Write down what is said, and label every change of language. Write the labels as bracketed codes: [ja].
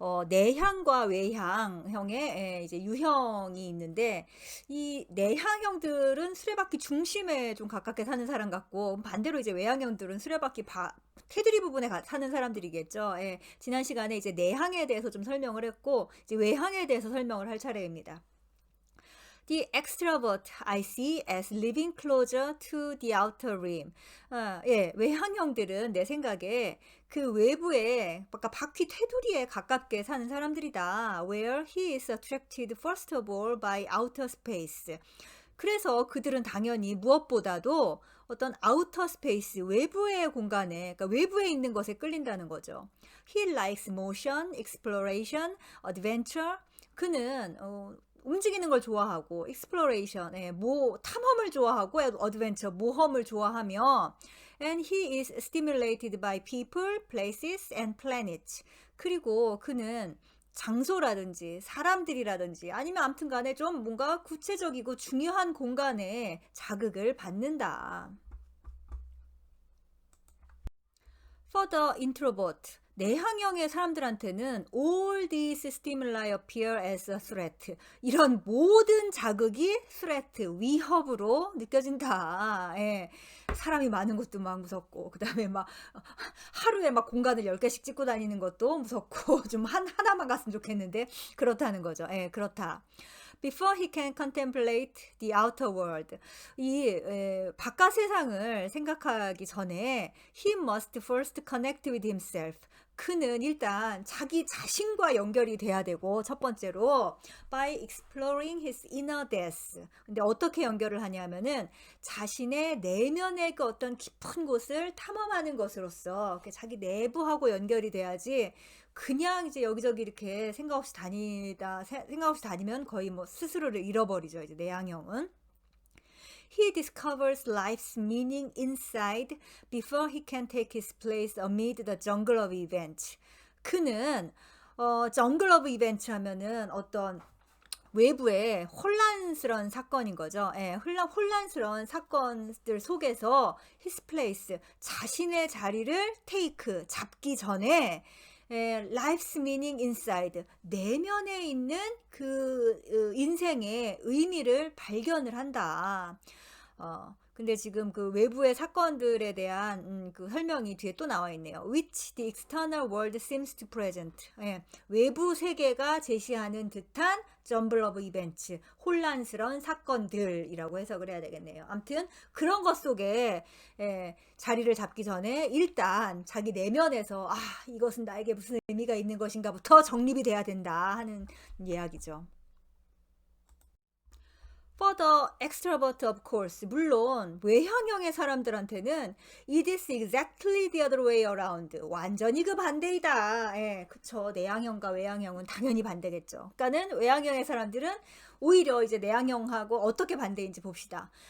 [ko] 내향과 외향형의 이제 유형이 있는데, 이 내향형들은 수레바퀴 중심에 좀 가깝게 사는 사람 같고, 반대로 이제 외향형들은 수레바퀴 테두리 부분에 사는 사람들이겠죠. 예, 지난 시간에 이제 내향에 대해서 좀 설명을 했고, 이제 외향에 대해서 설명을 할 차례입니다. [en] The extrovert I see as living closer to the outer rim. [ko] 예, 외향형들은 내 생각에 그 외부에, 아까 바퀴 테두리에 가깝게 사는 사람들이다. [en] Where he is attracted first of all by outer space. [ko] 그래서 그들은 당연히 무엇보다도 어떤 아우터 스페이스, 외부의 공간에, 그러니까 외부에 있는 것에 끌린다는 거죠. [en] He likes motion, exploration, adventure. [ko] 그는 움직이는 걸 좋아하고 [en] exploration, [ko] 탐험을 좋아하고 [en] adventure, [ko] 모험을 좋아하며 [en] and he is stimulated by people, places and planets. [ko] 그리고 그는 장소라든지 사람들이라든지 아니면 아무튼 간에 좀 뭔가 구체적이고 중요한 공간에 자극을 받는다. [en] For the introvert, [ko] 내향형의 사람들한테는 [en] all these stimuli appear as a threat. [ko] 이런 모든 자극이 threat, 위협으로 느껴진다. 예. 사람이 많은 것도 막 무섭고, 그 다음에 막 하루에 막 공간을 10개씩 찍고 다니는 것도 무섭고, 좀 하나만 갔으면 좋겠는데, 그렇다는 거죠. 예, 그렇다. [en] Before he can contemplate the outer world. [ko] 바깥 세상을 생각하기 전에 [en] he must first connect with himself. [ko] 그는 일단 자기 자신과 연결이 돼야 되고, 첫 번째로 [en] by exploring his inner depths. [ko] 근데 어떻게 연결을 하냐면은 자신의 내면의 그 어떤 깊은 곳을 탐험하는 것으로서 자기 내부하고 연결이 돼야지, 그냥 이제 여기저기 이렇게 생각 없이 다니면 거의 뭐 스스로를 잃어버리죠. 이제 내향형은. [en] He discovers life's meaning inside before he can take his place amid the jungle of events. [ko] 그는 [en] jungle of events [ko] 하면은 어떤 외부의 혼란스러운 사건인 거죠. 예, 혼란스러운 사건들 속에서 [en] his place, [ko] 자신의 자리를 잡기 전에 [en] life's meaning inside, [ko] 내면에 있는 그 인생의 의미를 발견을 한다. 근데 지금 그 외부의 사건들에 대한 그 설명이 뒤에 또 나와 있네요. [en] Which the external world seems to present. [ko] 예, 외부 세계가 제시하는 듯한 [en] jumble of events, [ko] 혼란스러운 사건들이라고 해석을 해야 되겠네요. 아무튼 그런 것 속에 자리를 잡기 전에 일단 자기 내면에서 이것은 나에게 무슨 의미가 있는 것인가부터 정립이 돼야 된다 하는 이야기죠. [en] For the extrovert, of course. [ko] 물론 외향형의 사람들한테는 [en] it is exactly the other way around. [ko] 완전히 그 반대이다. 예, 그쵸. 내향형과 외향형은 당연히 반대겠죠. 그러니까는 외향형의 사람들은 오히려 이제 내향형하고 어떻게 반대인지 봅시다.